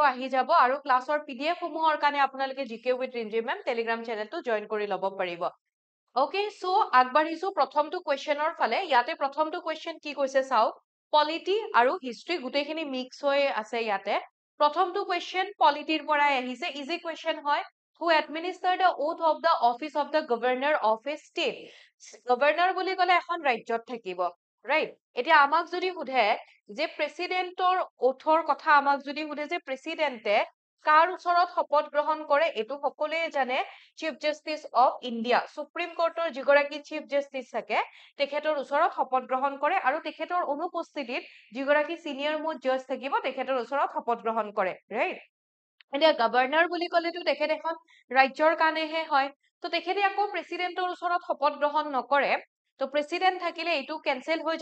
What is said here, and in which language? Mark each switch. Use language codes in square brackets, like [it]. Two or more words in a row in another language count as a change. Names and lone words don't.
[as] আহি যাব আৰু ক্লাছৰ পিডিএফ সমূহৰ কাৰণে আপোনালোকে জিকে উইথ ৰিমঝিম মেম টেলিগ্ৰাম চেনেলটো জয়েন কৰি লব পাৰিব [en] okay so [as] আগবাঢ়িছো প্ৰথমটো কোৱেশ্চনৰ ফালে ইয়াতে প্ৰথমটো কোৱেশ্চন কি কৈছে চাও পলিটি আৰু হিষ্ট্ৰী গুটেখিনি মিক্স হৈ আছে ইয়াতে প্ৰথমটো কোৱেশ্চন পলিটিৰ পৰাই আহিছে [en] easy question [as] হয় [en] who administer the oath of the office of the governor of a state governor [as] বুলি কলে এখন ৰাজ্যত থাকিব ৰাইট এতিয়া আমাক যদি সুধে যে প্ৰেসিডেন্টৰ ওঠৰ কথা আমাক যদি সুধে যে প্ৰেসিডেন্টে কাৰ ওচৰত শপত গ্ৰহণ কৰে এটো সকলোৱে জানে [en] Chief Justice of India [as] সুপ্ৰিম কোৰ্টৰ যিগৰাকী [en] chief justice [as] থাকে তেখেতৰ ওচৰত শপত গ্ৰহণ কৰে আৰু তেখেতৰ অনুপস্থিতিত যিগৰাকী [en] senior most judge [as] থাকিব তেখেতৰ ওচৰত শপত গ্ৰহণ কৰে ৰাইট এতিয়া গভৰ্ণৰ বুলি কলেতো তেখেত এখন ৰাজ্যৰ কাৰণেহে হয় তো তেখেতে আকৌ প্ৰেসিডেন্টৰ ওচৰত শপত গ্ৰহণ নকৰে তো প্ৰেসিডেন্ট থাকিলে এটো কেনসেল হৈ